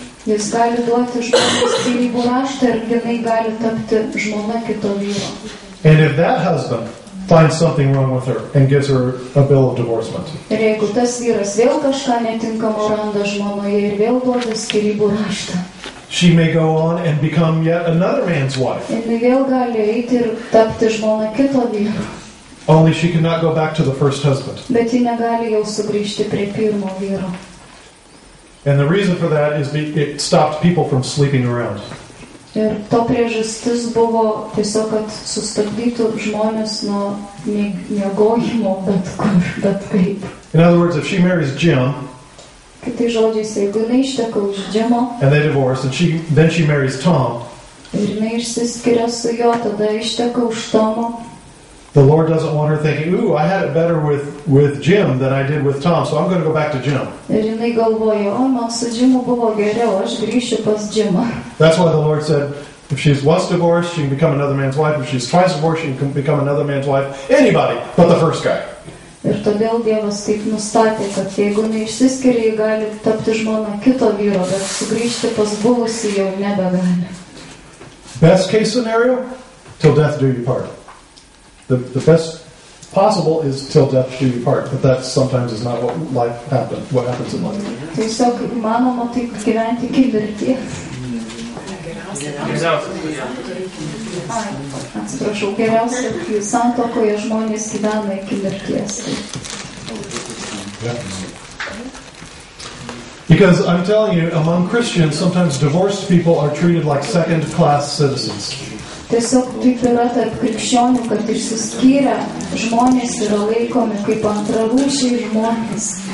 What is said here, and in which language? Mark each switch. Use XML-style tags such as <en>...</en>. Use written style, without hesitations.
<lt>jis gali duoti žmonai skyrybų raštą ir jinai gali tapti žmona kito vyro.</lt> <en>And if that husband finds something wrong with her and gives her a bill of divorcement,</en> <lt>Ir jeigu tas vyras vėl kažką netinkamo randa žmonoje ir vėl duoda skyrybų raštą,</lt> <en>she may go on and become yet another man's wife.</en> <lt>jinai vėl gali eiti ir tapti žmona kito vyro.</lt> <en>Only she cannot go back to the first husband.</en> <lt>Bet ji negali jau sugrįžti prie pirmo vyro.</lt> <en>And the reason for that is it stopped people from sleeping around.</en> <lt>Ir to priežastis buvo tiesiog, kad sustabdytų žmonės nuo miegojimo bet kur, bet kaip.</lt> <en>In other words, if she marries Jim,</en> <lt>Kitai žodžiais, jeigu jinai išteka už Džimo</lt> <en>and they divorce, and then she marries Tom,</en> <lt>ir jinai išsiskiria su juo, tada išteka už Tomo,</lt> <en>the Lord doesn't want her thinking, ooh, I had it better with Jim than I did with Tom, so I'm going to go back to Jim.</en> <lt>ir jinai galvoja, o man su Džimu buvo geriau, aš grįšiu pas Džimą.</lt> <en>That's why the Lord said, if she's once divorced, she can become another man's wife. If she's twice divorced, she can become another man's wife. Anybody but the first guy.</en> <lt>Ir todėl Dievas taip nustatė, kad jeigu jinai išsiskiria, ji gali tapti žmona kito vyro, bet sugrįžti pas buvusį jau nebegali.</lt> <en>Best case scenario, till death do you part. The best possible is till death do you part, but that sometimes is not what happens in life.</en> <lt>Tiesiog įmanoma taip gyventi iki mirties. Atsiprašau, geriausia, kai santuokoje žmonės gyvena iki mirties.</lt> <en>Because I'm telling you, among Christians, sometimes divorced people are treated like second-class citizens.</en> <lt>Tiesiog taip yra tarp krikščionių, kad išsiskyrę žmonės yra laikomi kaip antrarūšiai žmonės.</lt>